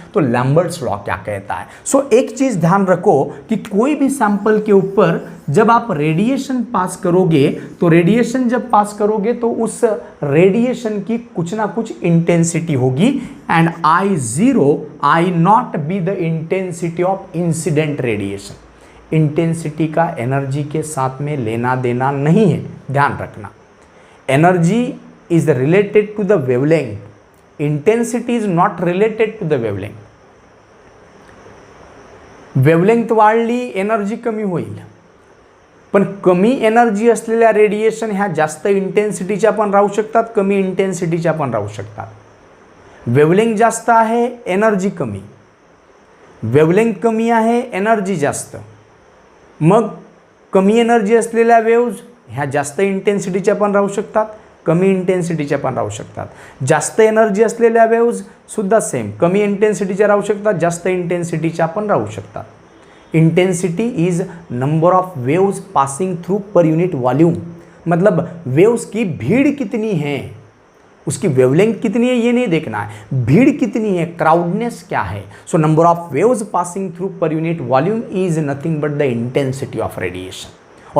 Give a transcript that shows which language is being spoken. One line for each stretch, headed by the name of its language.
Hindi: तो Lambert's law क्या कहता है? सो एक चीज ध्यान रखो कि कोई भी सैंपल के ऊपर जब आप रेडिएशन पास करोगे, तो रेडिएशन जब पास करोगे तो उस रेडिएशन की कुछ ना कुछ इंटेंसिटी होगी,
English: And I not be the intensity of incident radiation.
Hindi: Intensity का एनर्जी के साथ में लेना देना नहीं है, ध्यान रखना।
English: Energy is related to the wavelength, intensity is not related to the wavelength.
Marathi: Wavelength वाढली एनर्जी कमी होईल, पण कमी एनर्जी असलेल्या रेडिएशन ह्या जास्त इंटेन्सिटीच्या पण राहू शकतात, कमी इंटेन्सिटीच्या पण राहू शकतात। वेवलेंथ जास्त आहे एनर्जी कमी, वेवलेंथ कमी आहे एनर्जी जास्त, मग कमी एनर्जी असलेल्या वेव्ज ह्या जास्त इंटेन्सिटीच्या पण राहू शकतात, कमी इंटेन्सिटीच्या पण राहू शकतात। जास्त एनर्जी असलेल्या वेव्ज सुद्धा सेम, कमी इंटेन्सिटीच्या राहू शकतात, जास्त इंटेन्सिटीच्या पण राहू शकतात।
English: intensity is number of waves passing through per unit volume,
Hindi: मतलब वेव्स की भीड़ कितनी है, उसकी वेवलेंथ कितनी है ये नहीं देखना है, भीड़ कितनी है, क्राउडनेस क्या है।
English: So number of waves passing through per unit volume is nothing but the intensity of radiation.